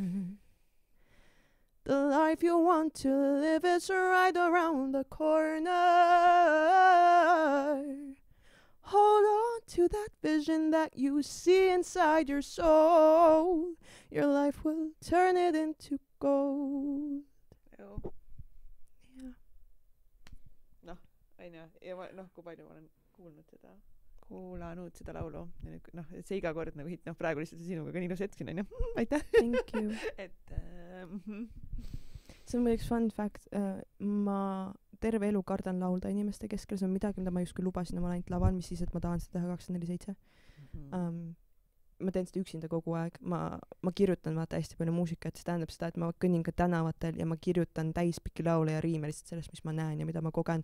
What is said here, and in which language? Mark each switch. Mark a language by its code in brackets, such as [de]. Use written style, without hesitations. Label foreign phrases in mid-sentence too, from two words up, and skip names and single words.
[en] The life you want to live is right around the corner. Hold on to that vision that you see inside your soul. Your life will turn it into gold. Yeah. [et] Kui palju ma olen kuulanud seda laulu ja nüüd, et see iga kord nagu hit, praegu lihtsalt sinuga ka nii ilus hetk siin on ju. Aitäh! [en] Thank you! [et] See on veel üks [en] fun fact, [et] ma terve elu kardan laulda inimeste keskel, see on midagi, mida ma justkui lubasin oma ainult laval, mis siis, et ma tahan seda teha 24/7. Ma teen seda üksinda kogu aeg, ma kirjutan vaata hästi palju muusikat, see tähendab seda, et ma kõnnin ka tänavatel ja ma kirjutan täispikki laule ja riime lihtsalt sellest, mis ma näen ja mida ma kogen.